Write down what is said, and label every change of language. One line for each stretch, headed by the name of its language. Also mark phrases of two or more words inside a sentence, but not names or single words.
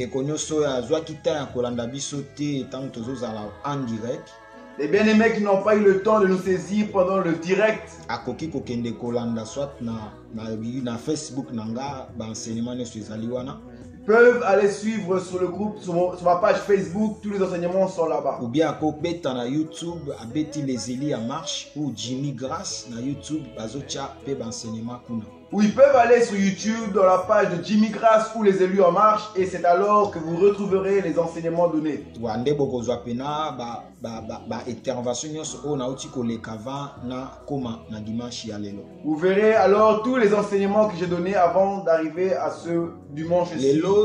French: Les bien-aimés qui n'ont pas eu le temps de nous saisir pendant le direct, peuvent aller suivre sur le groupe, sur ma page Facebook, tous les enseignements sont là-bas. Ou bien
Lingala: na YouTube, abeti les Eli en marche ou Jimmy Grace na YouTube, bazocha pe enseignement kuna.
French: Ou ils peuvent aller sur YouTube dans la page de Jimmy Grace ou les élus en marche et c'est alors que vous retrouverez les enseignements donnés. Vous verrez alors tous les enseignements que j'ai donnés avant d'arriver à ce dimanche-ci.